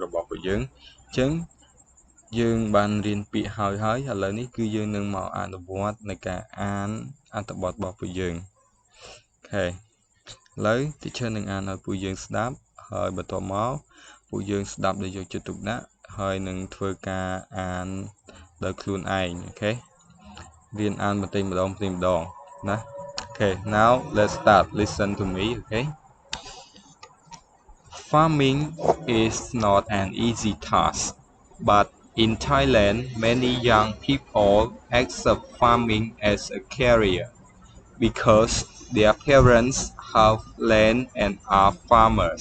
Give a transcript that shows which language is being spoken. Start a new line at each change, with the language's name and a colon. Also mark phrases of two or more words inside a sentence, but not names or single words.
Khmer: របស់ពួកយើងអញ្ចឹងយើងបានរៀនពាក្យហើយឥឡូវនេះគឺយើងនឹងមកអនុវត្តในការអានអត្ថបទរបស់ពួកយើងអូខេឥឡូវ teacher នឹងអានឲ្យពួកយើងស្ដាប់ហើយបន្ទាប់មកពួកយើងស្ដាប់ដោយយកចិត្តទុកដាក់ហើយនឹងធ្វើការអានដោយខ្លួនឯងអូខេរៀនអានបន្តិចម្ដងណា
English: Okay, now let's start. Listen to me, okay? Farming is not an easy task, but in Thailand, many young people accept farming as a career because their parents have land and are farmers.